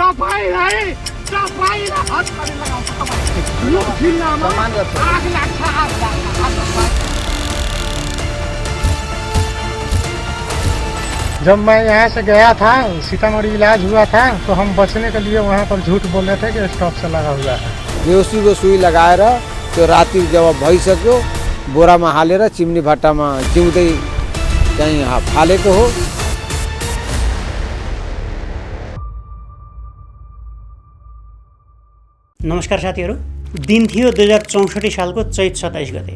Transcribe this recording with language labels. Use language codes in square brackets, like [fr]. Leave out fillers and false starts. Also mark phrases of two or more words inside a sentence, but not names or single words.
[ne] तपाईँलाई तपाईँलाई हात पानी लगाउँछ तपाईँ यो जिल्लामा आग लाग्छ आग लाग्छ। [hi] जब मैं यहाँ से गया था सीतामढ़ी इलाज हुआ था तो हम बचने के लिए वहाँ पर झूठ बोल रहे थे कि स्टॉक से लगा हुआ है। [ne] बेहोसी को सुई लगाएर त्यो राति जब भइसक्यो बोरामा हालेर चिम्नी भट्टामा जिउँदै चाहिँ फालेको हो। नमस्कार साथीहरू, दिन थियो 2064 सालको चैत 27 गते।